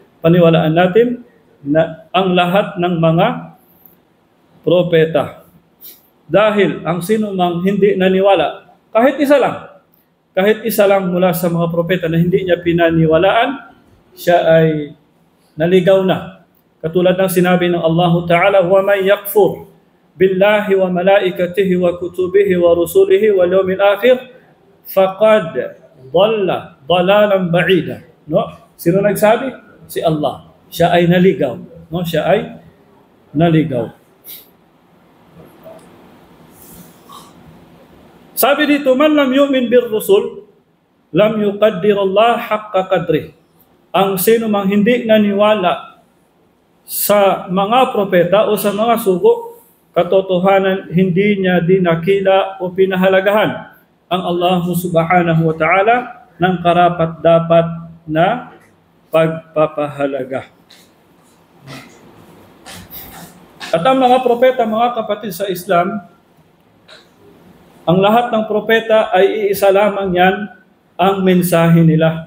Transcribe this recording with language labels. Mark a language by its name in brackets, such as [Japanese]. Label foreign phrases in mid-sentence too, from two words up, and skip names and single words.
[Filipino] Paniwalaan natin na ang lahat ng mga propeta. Dahil ang sino mang hindi naniwala, kahit isa lang mula sa mga propeta na hindi niya pinaniwalaan, siya ay naligaw na. Katulad ng sinabi ng [Arabic] Allah Ta'ala, وَمَنْ يَكْفُرْ بالله وملائكته وكتبه ورسله واليوم الآخر فقد ضل ضلالا بعيدا. [Filipino] No? Sino nagsabi? Si Allah. Siya ay naligaw. No? Siya ay naligaw. Sabi dito, [Arabic] من لم يؤمن بالرسل لم يقدر الله حق قدره. [Filipino] Ang sino mang hindi naniwala sa mga propeta o sa mga sugo, katotohanan hindi niya dinakila o pinahalagahan ang Allah [Arabic] سبحانه وتعالى [Filipino] ng karapat-dapat na pagpapahalaga. At ang mga propeta, mga kapatid sa Islam, ang lahat ng propeta ay iisa lamang yan ang mensahe nila.